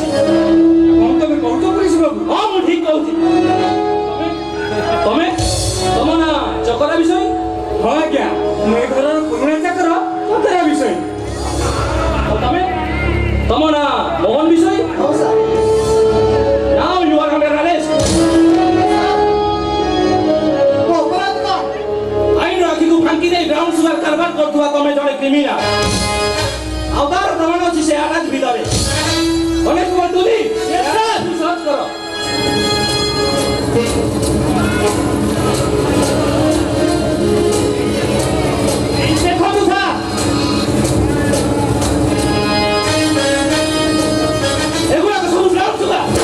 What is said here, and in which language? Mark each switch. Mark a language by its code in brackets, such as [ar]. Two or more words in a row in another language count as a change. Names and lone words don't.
[or] କ'ଣ ତମେ କହୁଛ ପୋଲିସ ବାବୁ? ହଁ, ମୁଁ ଠିକ କହୁଛି। ତମେ ତମ ନା ଚକରା ବିଷୟ? ହଁ ଆଜ୍ଞା, ମୁଁ ଏ ଘରର ପୁରୁଣା ଚାକର ଚକରା ବିଷୟ। ଆଉ ତମ ନା ମୋହନ ବିଷୟ? ହଉ ସାର୍। [en] Now you are under arrest. [or] ମୋ ଅପରାଧ କ'ଣ? ଆଇନ ଆଖିକୁ ଫାଙ୍କି ଦେଇ [en] brown sugar [or] କାରବାର କରୁଥିବା ତମେ ଜଣେ କ୍ରିମିନାଲ। ଆଉ ତାର ପ୍ରମାଣ ଅଛି ସେ ଆଟାଚ ଭିତରେ। ଅନେକ ତୁଲି ସର୍ଚ୍ଚ କର। ଦେଖନ୍ତୁ ସାର୍, ଏଗୁଡ଼ାକ ସବୁ [en] brown sugar.